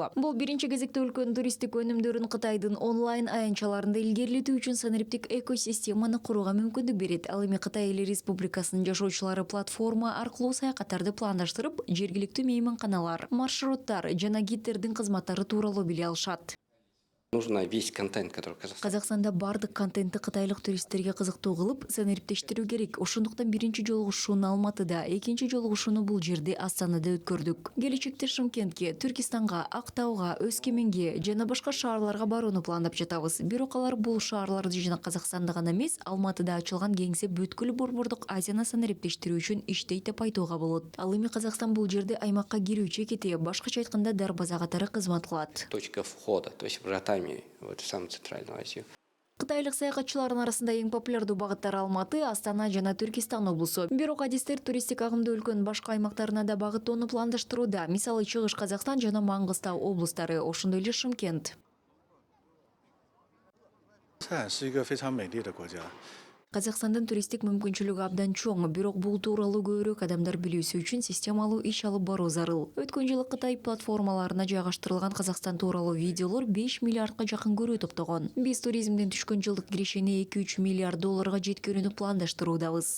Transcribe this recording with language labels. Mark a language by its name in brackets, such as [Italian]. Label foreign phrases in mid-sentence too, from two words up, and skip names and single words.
[Kyrgyz] Бул биринчи кезекте өлкөнүн туристтик өнүмдөрүн Кытайдын онлайн аянтчаларында илгерилетүү үчүн санариптик экосистеманы курууга мүмкүндүк берет. Ал эми Кытай Эл Республикасынын жашоочулары платформа аркылуу саякаттарды пландаштырып, жергиликтүү мейманканалар, маршруттар жана гидтердин кызматтары тууралуу биле алышат. [Russian] Нужно весь контент, который [Kyrgyz] Казакстанда бардык контентти кытайлык туристтерге кызыктуу кылып, санариптештирүү керек. Ошондуктан биринчи жолугушууну Алматыда, экинчи жолугушууну бул жерде Астанада өткөрдүк. Келечекте Шымкентке, Түркистанга, Актауга, Өскеменге жана башка шаарларга барууну пландап жатабыз. Бирок алар бул шаарларды жана Казакстанды гана эмес, Алматыда ачылган кеңсе бүткүл Борбордук Азияны санариптештирүү үчүн иштейт деп айтууга болот. Ал эми Казакстан бул жерде аймакка кирүү чекити, башкача айтканда дарбаза катары кызмат кылат. [Russian] точка входа, то есть вратами в эту самую Центральную Азию. [Kyrgyz] Кытайлык саякатчылардын арасында эң популярдуу багыттар Алматы, Астана жана Түркистан облусу. Бирок адистер туристтик агымды өлкөнүн башка аймактарына да багыттоону пландаштырууда. Мисалы, Чыгыш Казакстан жана Маңгыстау облустары, ошондой эле Шымкент. [Chinese] 泰是一个非常美丽的国家。 [Kyrgyz] Казакстандын туристтик мүмкүнчүлүгү абдан чоң, бирок бул тууралуу көбүрөөк адамдар билүүсү үчүн системалуу иш алып баруу зарыл. Өткөн жылы Кытай платформаларына жайгаштырылган Казакстан тууралуу видеолор 5 миллиардга жакын көрүү топтогон. Биз туризмден түшкөн жылдык кирешени 2-3 миллиард долларга жеткирүүнү пландаштыруудабыз.